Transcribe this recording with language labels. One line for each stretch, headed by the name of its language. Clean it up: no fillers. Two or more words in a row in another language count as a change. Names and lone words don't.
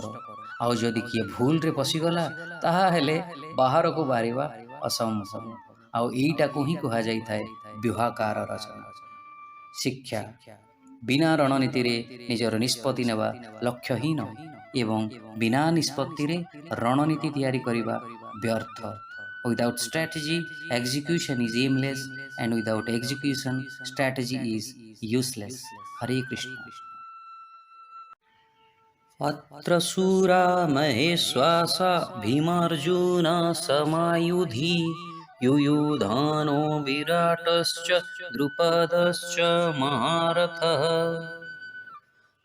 Odia: ଆଉ ଯଦି କିଏ ଭୁଲରେ ପଶିଗଲା, ତାହା ହେଲେ ବାହାରକୁ ବାହାରିବା ଅସମ୍ଭବ। ଆଉ ଏଇଟାକୁ ହିଁ କୁହାଯାଇଥାଏ ବ୍ୟୁହାକାର ରଚନା। ଶିକ୍ଷା। ବିନା ରଣନୀତିରେ ନିଜର ନିଷ୍ପତ୍ତି ନେବା ଲକ୍ଷ୍ୟହୀନ ଏବଂ ବିନା ନିଷ୍ପତ୍ତିରେ ରଣନୀତି ତିଆରି କରିବା ବ୍ୟର୍ଥ।
English: Without strategy, execution is aimless, and without execution, strategy is useless.
Hindi: हरे कृष्ण।
Sanskrit: अत्र शूरा महेश्वासा भीमार्जुन समायुधि युयुधानो विराटश्च द्रुपदश्च महारथः।